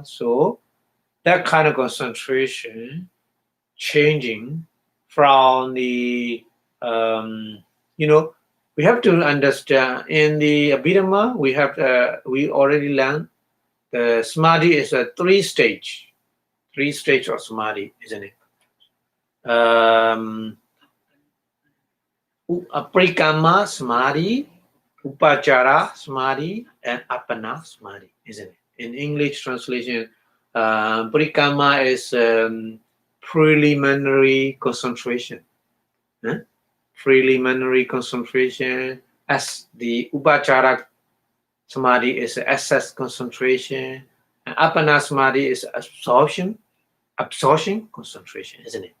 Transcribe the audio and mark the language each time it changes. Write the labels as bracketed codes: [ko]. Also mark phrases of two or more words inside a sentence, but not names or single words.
[en] So that kind of concentration changing from the we have to understand in the Abhidhamma we already learned the samadhi is a 3 stage of samadhi, isn't it? [pi] Aprikama samadhi, upachara samadhi, and appana samadhi, [en] isn't it? In English translation, Parikamma is preliminary concentration. Preliminary concentration, as the [pi] Upachara Samadhi [en] is access concentration, and [pi] Appana Samadhi [en] is absorption concentration, isn't it?